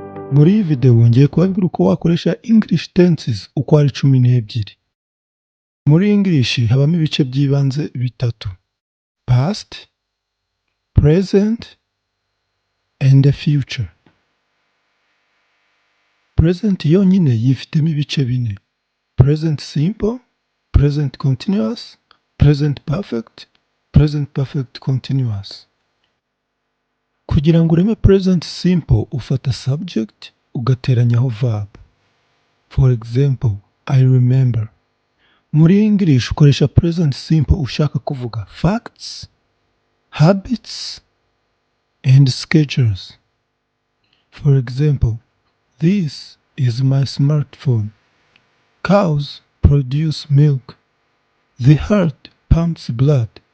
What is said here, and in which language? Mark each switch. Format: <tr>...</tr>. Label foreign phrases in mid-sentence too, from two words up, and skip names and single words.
<rw>Muri iyi video ngiye kubabwira uko wakoresha</rw> <en>English tenses</en> <rw>uko ari 12. Muri English habamo ibice by'ibanze bitatu:</rw> <en>past, present and the future.</en> <rw>Present yonyine yifitemo ibice bine:</rw> <en>present simple, present continuous, present perfect continuous.</en> <rw>Kugira ngo ureme</rw> <en>present simple</en> <rw>ufata subject ugateranyaho verb.</rw> <en>For example, I remember.</en> <rw>Muri English ukoresha</rw> <en>present simple</en> <rw>ushaka kuvuga</rw> <en>facts, habits and schedules. For example, this is my smartphone. Cows produce milk. The heart pumps blood.</en>